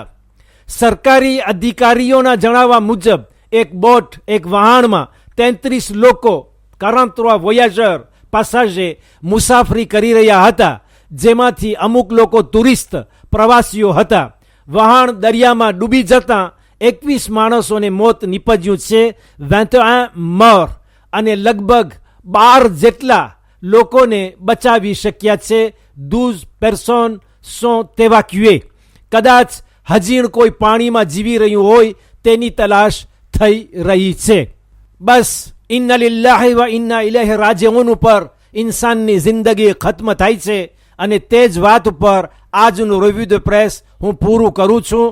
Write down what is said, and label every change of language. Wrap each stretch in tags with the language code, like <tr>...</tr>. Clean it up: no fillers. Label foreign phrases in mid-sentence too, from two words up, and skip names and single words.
<gu>સરકારી અધિકારીઓના જણાવવા મુજબ એક બોટ, એક વહાણમાં 33 લોકો 43</gu> <fr>voyageurs passagers</fr> <gu>મુસાફરી કરી રહ્યા હતા, જેમાંથી અમુક લોકો ટુરિસ્ટ પ્રવાસીઓ હતા. વહાણ દરિયામાં ડૂબી જતાં 21 માણસોને મોત નીપજ્યું છે, 21 મોર, અને લગભગ 12 જેટલા લોકોને બચાવી શક્યા છે.</gu> <fr>12 personnes sont évacuées.</fr> <gu>કદાચ હજીણ કોઈ પાણીમાં જીવી રહ્યું હોય તેની તલાશ થઈ રહી છે. બસ</gu> <ar>إنا لله وإنا إليه راجعون</ar> <gu>ઉપર ઇન્સાનની જિંદગી ખત્મ થાય છે, અને તે જ વાત ઉપર આજનું</gu> <en>review the press</en> <gu>હું પૂરું કરું છું.</gu>